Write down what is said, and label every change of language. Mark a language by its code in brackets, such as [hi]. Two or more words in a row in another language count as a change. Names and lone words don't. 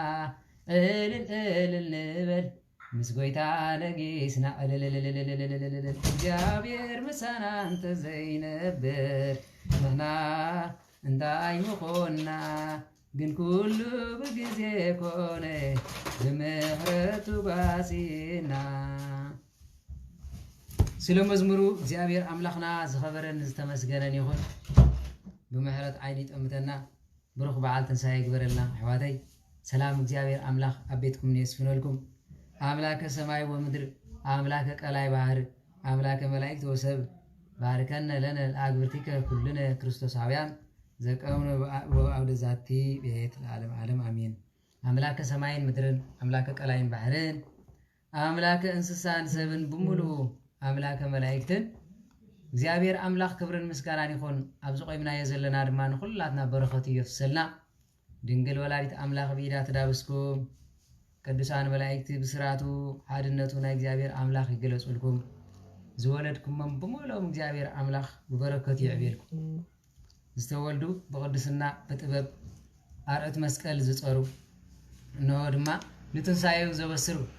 [ti] እልል ንበል ምስ ጎይታ ነጊስና እግዚአብሔር ምሳና እንተ ዘይነብር ንሕና እንታይ ምኾንና ግን ኩሉ ብግዜ ኮነ ብምሕረቱ ጓሲና ስለ መዝሙሩ እግዚአብሔር አምላኽና ዝኸበረን ዝተመስገነን ይኹን ብምሕረት ዓይኒ ጠምተና ብሩኽ በዓል ትንሣኤ ይግበረልና ኣሕዋተይ ሰላም እግዚአብሔር አምላኽ ኣብ ቤትኩም የስፍነልኩም [gez] አምላከ ሰማይ ወምድር አምላከ ቀላይ ባህር አምላከ መላእክት ወሰብ ባርከነ ለነ አግብርቲከ ኩልነ ክርስቶሳውያን ዘቀውነ በአውደ ዛቲ ቤት ለዓለም ዓለም [ti] አሜን። አምላከ ሰማይን ምድርን አምላከ ቀላይን ባህርን አምላከ እንስሳን ሰብን ብምሉኡ አምላከ መላእክትን እግዚአብሔር አምላኽ ክብርን ምስጋናን ይኹን። ኣብዚ ቆይምናዮ ዘለና ድማ ንኹላትና በረኸት ይፍሰልና። ድንግል ወላዲት አምላኽ ብኢዳ ትዳብስኩም ቅዱሳን መላእክት ብስራቱ ሓድነቱ ናይ እግዚአብሔር አምላኽ ይገለጹልኩም። ዝወለድኩሞም ብምሉኦም እግዚአብሔር አምላኽ ብበረከቱ ይዕብየልኩም። ዝተወልዱ ብቅድስና ብጥበብ ኣርዕት መስቀል ዝፀሩ እነሆ ድማ ንትንሳኤው ዘበስሩ